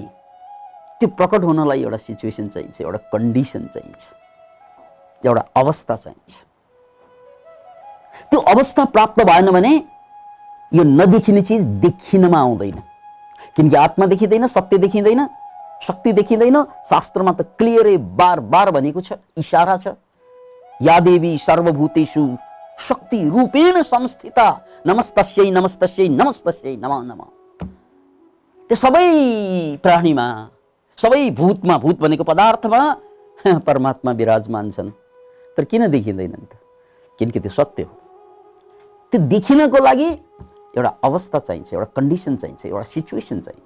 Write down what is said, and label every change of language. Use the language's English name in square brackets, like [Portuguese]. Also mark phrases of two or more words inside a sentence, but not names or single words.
[Nepali] त्यो प्रकट हुनलाई एउटा सिचुएसन चाहिन्छ, एउटा कन्डिसन चाहिन्छ, एउटा अवस्था चाहिन्छ। त्यो अवस्था प्राप्त भएन भने यो नदेखिने चिज देखिनमा आउँदैन, किनकि आत्मा देखिँदैन, सत्य देखिँदैन, शक्ति देखिँदैन। शास्त्रमा त क्लियरै बार बार भनेको छ, इशारा छ, [Sanskrit] या देवी सर्वभूतेषु शक्ति रूपेण संस्थिता नमस्तस्यै नमस्तस्यै नमस्तस्यै नमः नमः। [Nepali] त्यो सबै प्राणीमा, सबै भूतमा, भूत भनेको पदार्थमा परमात्मा विराजमान छन्, तर किन देखिँदैनन् त? किनकि त्यो सत्य हो। त्यो देखिनको लागि एउटा अवस्था चाहिन्छ, एउटा कन्डिसन चाहिन्छ, एउटा सिचुएसन चाहिन्छ।